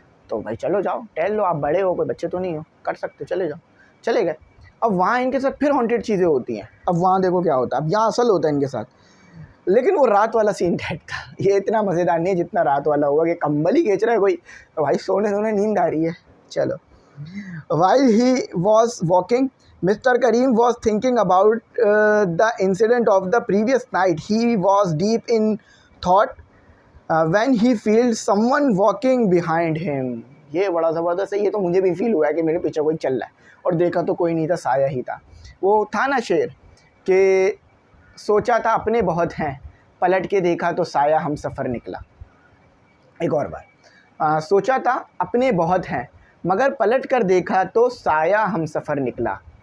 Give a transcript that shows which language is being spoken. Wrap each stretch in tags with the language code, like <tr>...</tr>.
<hi>तो भाई चलो जाओ टहल लो, आप बड़े हो, कोई बच्चे तो नहीं हो, कर सकते, चले जाओ। चले गए। अब वहाँ इनके साथ फिर हॉन्टेड चीज़ें होती हैं। अब वहाँ देखो क्या होता है। अब यहाँ असल होता है इनके साथ, लेकिन वो रात वाला सीन टाइप था। ये इतना मज़ेदार नहीं है जितना रात वाला होगा कि कंबल ही खींच रहा है कोई, तो भाई सोने नींद आ रही है।</hi> <en>चलो, while he was walking Mr. Karim was thinking about the incident of the previous night. He was deep in thought when he felt someone walking behind him.</en> <hi>ये बड़ा ज़बरदस्त है, ये तो मुझे भी फील हुआ है कि मेरे पीछे कोई चल रहा है, और देखा तो कोई नहीं था, साया ही था। वो था ना शेर कि सोचा था अपने बहुत हैं, पलट के देखा तो साया हम सफ़र निकला। एक और बार, सोचा था अपने बहुत हैं मगर पलट कर देखा तो साया हम सफ़र निकला।</hi>